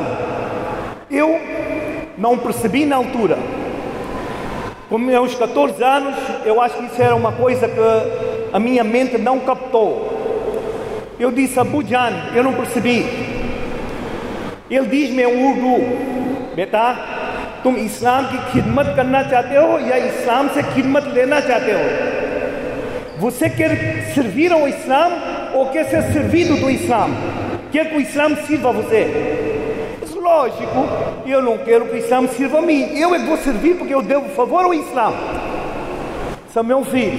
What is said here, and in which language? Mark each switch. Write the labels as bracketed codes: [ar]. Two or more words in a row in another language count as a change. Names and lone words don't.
[pt] Eu não percebi na altura. Com meus 14 anos, eu acho que isso era uma coisa que a minha mente não captou. Eu disse a Abu Jan, eu não percebi. Ele diz-me em urdu, [ur] بیٹا، تم اسلام کی خدمت کرنا چاہتے ہو یا اسلام سے خدمت لینا چاہتے ہو? [pt] Você quer servir ao Islã ou quer ser servido do Islã? Quer que o Islã sirva a você? Isso, lógico, eu não quero que o Islã sirva a mim. Eu é que vou servir porque eu devo favor ao Islã. São meu filho.